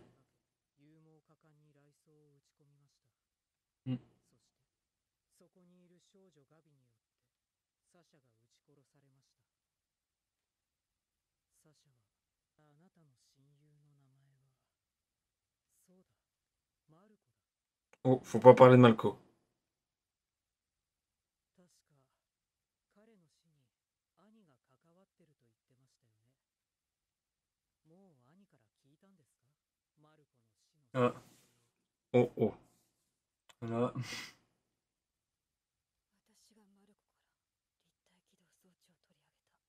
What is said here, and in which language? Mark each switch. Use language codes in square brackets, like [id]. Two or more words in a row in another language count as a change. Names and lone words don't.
[ja] 勇猛果敢に雷装を打ち込みました。うんそして、そこにいる少女ガビによって、サシャが撃ち殺されました。サシャは、あなたの親友の名前は、そうだ、マルコだ。 [fr] Oh, faut pas parler de Malco. [ja] 確か、彼の死に兄が関わってると言ってましたよね。もう兄から聞いたんですか、マルコの死の真相を。 [fr] Oh, oh. Voilà. [ja] 私がマルコから立体起動装置を取り上げた。